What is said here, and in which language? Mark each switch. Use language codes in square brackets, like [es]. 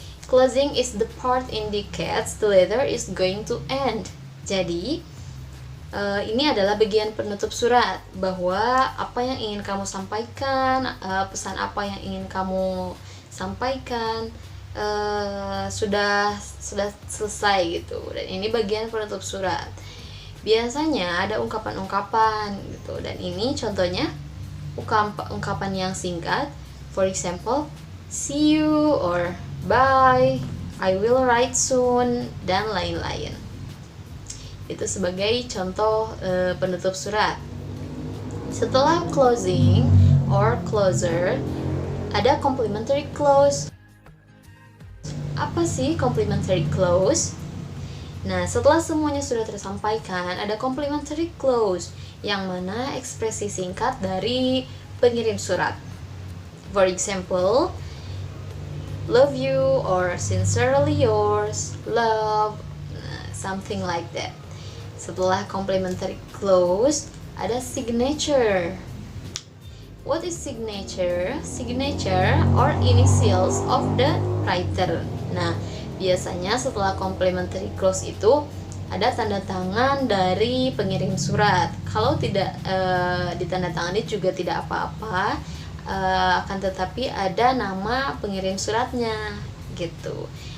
[en] Closing is the part indicates the letter is going to end. [id] Jadi ini adalah bagian penutup surat, bahwa apa yang ingin kamu sampaikan, pesan apa yang ingin kamu sampaikan sudah selesai gitu. Dan ini bagian penutup surat. Biasanya ada ungkapan-ungkapan gitu, dan ini contohnya ungkapan yang singkat. [en] For example, see you or bye, I will write soon, [id] dan lain-lain. Itu sebagai contoh penutup surat. Setelah closing or closer ada complementary clause. Apa sih complementary clause? Nah, setelah semuanya sudah tersampaikan, ada complementary clause yang mana ekspresi singkat dari pengirim surat. [en] For example, love you or sincerely yours, love, something like that. [id] Setelah complementary clause ada signature. [en] What is signature? Signature or initials of the writer. [id] Nah, biasanya setelah complementary clause itu ada tanda tangan dari pengirim surat. Kalau tidak ditandatangani juga tidak apa-apa, akan tetapi ada nama pengirim suratnya gitu.